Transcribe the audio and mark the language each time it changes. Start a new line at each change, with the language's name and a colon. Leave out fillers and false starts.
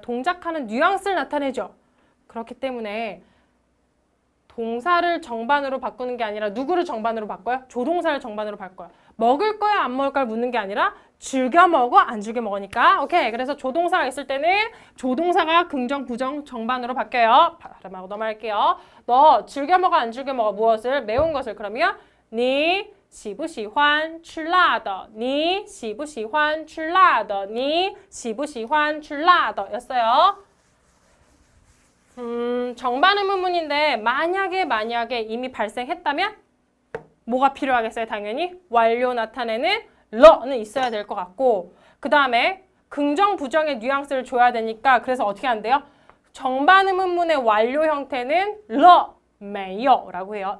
Korean: 동작하는 뉘앙스를 나타내죠. 그렇기 때문에 동사를 정반으로 바꾸는 게 아니라 누구를 정반으로 바꿔요? 조동사를 정반으로 바꿔요. 먹을 거야, 안 먹을 거야 묻는 게 아니라 즐겨 먹어, 안 즐겨 먹으니까. 오케이. 그래서 조동사가 있을 때는 조동사가 긍정, 부정 정반으로 바뀌어요. 발음하고 넘어갈게요. 너 즐겨 먹어, 안 즐겨 먹어 무엇을? 매운 것을. 그러면
Chinese: 你喜不喜欢吃辣的你喜不喜欢吃辣的你喜不喜欢吃辣的
Korean: 였어요. 정반 의문문인데 만약에 이미 발생했다면 뭐가 필요하겠어요? 당연히 완료 나타내는 러는 있어야 될 것 같고 그 다음에 긍정, 부정의 뉘앙스를 줘야 되니까 그래서 어떻게 한대요? 정반 의문문의 완료 형태는 러, 没有라고 해요.